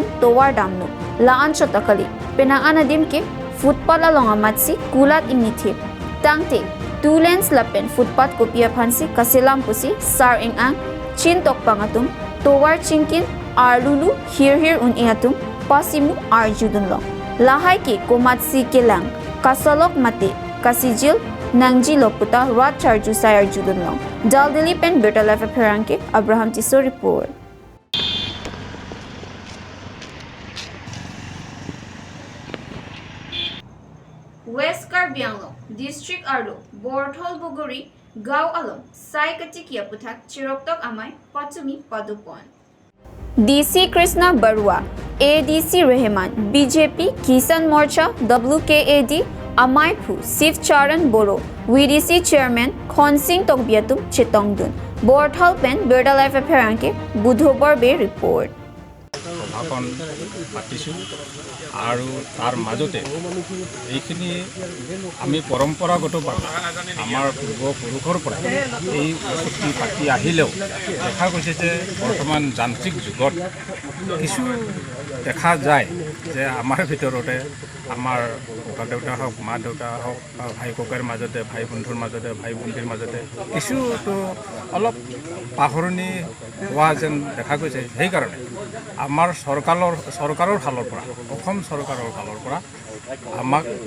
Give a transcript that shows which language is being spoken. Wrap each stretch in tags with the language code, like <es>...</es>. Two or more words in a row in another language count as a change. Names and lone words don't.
<mjw>atovar damno laan chatakali Penang anadim ke footpath along amat si kulat imithe tangte 2 lanes lapen footpath kopia phansi kaselam pusi sar ang chin tokpang atum atovar chinkin arlulu hir un atum pasimu arjudun long lahai ke komatsi kelang kasolok mate kasijil nangji loputa rat charju sayar judun long daldili pen</mjw> <en>better life</en> <mjw>aphrang ke Abraham Tiso report. West Karbi Anglong district arlo Borthol Bogori Gao along sai katikia putak chiroktok amai patumi padupon. DC Krishna Barua ADC Rehman BJP Kisan Morcha WKAD Amaipu Sif Charan Boro VDC Chairman Khonsing Tokbiatum Chitongdun Borthol Pen Birda Life aphrang ke Budhobar be report.</mjw> <as>ভাষণ পাতিছোঁ আৰু তাৰ মাজতে এইখিনি আমি পৰম্পৰাগতভাৱে আমাৰ পূৰ্বপুৰুষৰ পৰা এই উৎসৱটি পাতি আহিলেও দেখা গৈছে যে বৰ্তমান যান্ত্ৰিক যুগত কিছু দেখা যায় যে আমাৰ ভিতৰতে আমাৰ ককা দেউতা হওক মা দেউতা হওক ভাই ককাৰ মাজতে ভাই বন্ধুৰ মাজতে ভাই ভণ্টিৰ মাজতে কিছুতো অলপ পাহৰণি হোৱা যেন দেখা গৈছে সেইকাৰণে আমাৰ চৰকাৰৰ ফালৰ পৰা অসম চৰকাৰৰ ফালৰ পৰা আমাক</as>